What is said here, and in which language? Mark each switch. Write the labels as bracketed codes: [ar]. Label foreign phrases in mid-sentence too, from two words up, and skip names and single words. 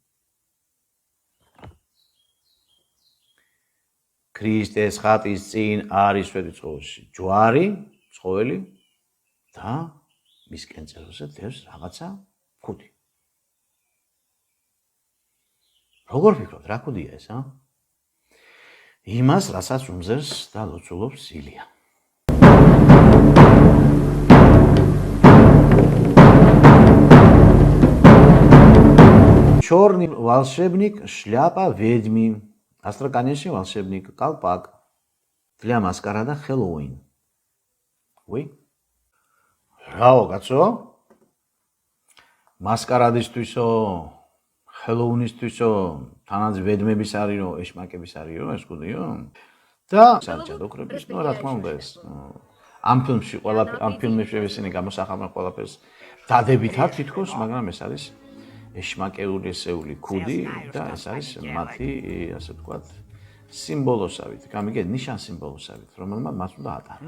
[ka] ქრისტეს ხატის წინ არის შვედიცხოველში ჯვარი, ცხოველი და მის კენწერზე დევს რაღაცა კუდი. როგორ ფიქრობთ, რა კუდია ეს, ა? იმას, რასაც უმზერს და ლოცულობს ილია. [ru] Черный волшебник, шляпа ведьмы. Астраханский волшебник, колпак. Для маскарада Хэллоуин. [ka] Ой. რაო, კაცო? Маскарадისთვისო, Хэллоуинისთვისო, თანაც ведьმების არისო, ეშმაკების არისო, ეს კუდიო. და საჯადოქრების, ну, რა თქმა უნდა ეს. ამ ფილმში ამ ფილმებში ისინი გამოსახავენ ყველაფერს დადებითად თითქოს, მაგრამ ეს არის ეშმაკეული ესეული კუდი და ეს არის მათი, ასე ვთქვათ, სიმბოლოსავით, გამიგეთ, ნიშან სიმბოლოსავით, რომელმაც მას უნდა ატარონ.